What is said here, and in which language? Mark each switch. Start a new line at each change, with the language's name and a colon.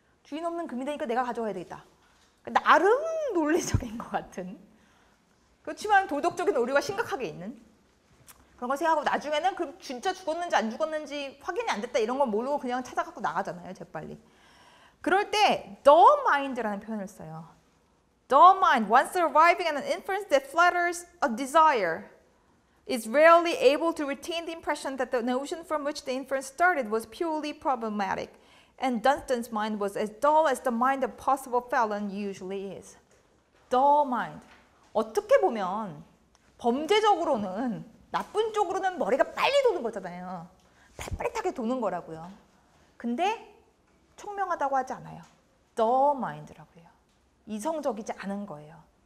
Korean: 주인 없는 금이 되니까 내가 가져가야 되겠다. 나름 논리적인 것 같은 그렇지만 도덕적인 오류가 심각하게 있는 그런 걸 생각하고 나중에는 그럼 진짜 죽었는지 안 죽었는지 확인이 안 됐다 이런 건 모르고 그냥 찾아갖고 나가잖아요. 재빨리. 그럴 때 the mind라는 표현을 써요.
English: The mind, once arriving at an inference that flatters a desire, is rarely able to retain the impression that the notion from which the inference started was purely problematic, and Dunstan's mind was as dull as the mind of possible felon usually is. The mind.
Korean: 어떻게 보면 범죄적으로는 나쁜 쪽으로는 머리가 빨리 도는 거잖아요. 빠릿빠릿하게 도는 거라고요. 근데 총명하다고 하지 않아요. The mind라고 해요. 이성적이지 않은 거예요.